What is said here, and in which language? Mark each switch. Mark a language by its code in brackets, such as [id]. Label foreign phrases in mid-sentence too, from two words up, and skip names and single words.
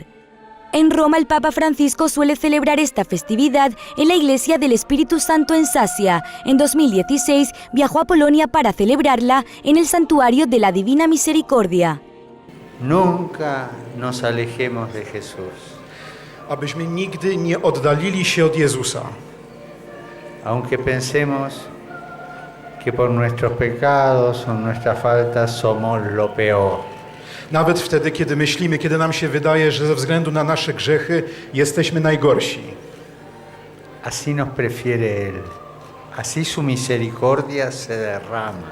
[es] En Roma, el Papa Francisco suele celebrar esta festividad en la Iglesia del Espíritu Santo en Sasia. En 2016 viajó a Polonia para celebrarla en el Santuario de la Divina Misericordia. Nunca nos alejemos de Jesús. [pl] Abyśmy nigdy nie oddalili się od Jezusa. [es] Aunque pensemos que por nuestros pecados o nuestras faltas somos lo peor. [pl] Nawet wtedy, kiedy myślimy, kiedy nam się wydaje, że ze względu na nasze grzechy jesteśmy najgorsi. [es] Así nos prefiere Él. Así su misericordia se derrama.